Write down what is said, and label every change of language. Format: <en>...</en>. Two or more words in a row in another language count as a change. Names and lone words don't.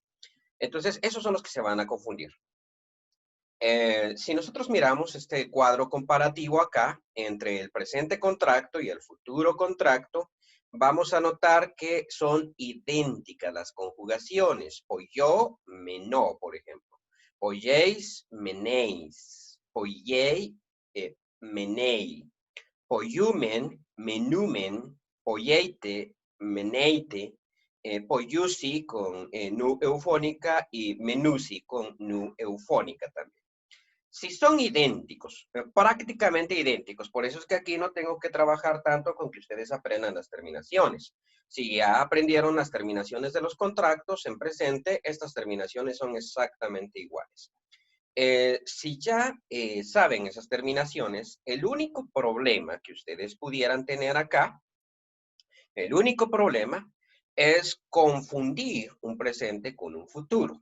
<es>Entonces, esos son los que se van a confundir. Si nosotros miramos este cuadro comparativo acá entre el presente contracto y el futuro contracto, vamos a notar que son idénticas las conjugaciones.</es> <el>ποιῶ, μενῶ,</el> <es>por ejemplo.</es> <el>ποιεῖς, μενεῖς. ποιεῖ, μενεῖ. ποιοῦμεν, μενοῦμεν. ποιεῖτε, μενεῖτε.</el> <es>Poyusi con nu eufónica y menusi con nu eufónica también. Si son idénticos, prácticamente idénticos, por eso es que aquí no tengo que trabajar tanto con que ustedes aprendan las terminaciones. Si ya aprendieron las terminaciones de los contractos en presente, estas terminaciones son exactamente iguales. Si ya saben esas terminaciones, el único problema que ustedes pudieran tener acá, el único problema es confundir un presente con un futuro.</es>